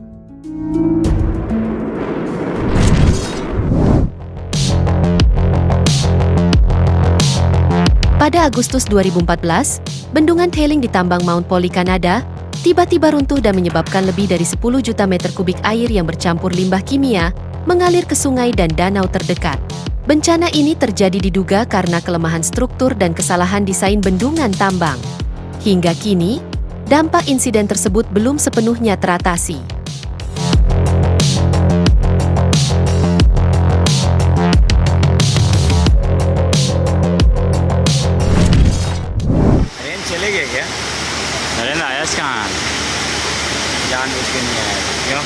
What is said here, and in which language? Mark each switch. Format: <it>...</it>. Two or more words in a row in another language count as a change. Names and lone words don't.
<id>Pada Agustus 2014, bendungan tailing di tambang Mount Poly, Kanada, tiba-tiba runtuh dan menyebabkan lebih dari 10 juta meter kubik air yang bercampur limbah kimia mengalir ke sungai dan danau terdekat. Bencana ini terjadi diduga karena kelemahan struktur dan kesalahan desain bendungan tambang. Hingga kini, dampak insiden tersebut belum sepenuhnya teratasi.</id> <hi>चले गए क्या? नरेंद्र आया कहाँ? जानबूझ के नहीं आया। क्यों?</hi>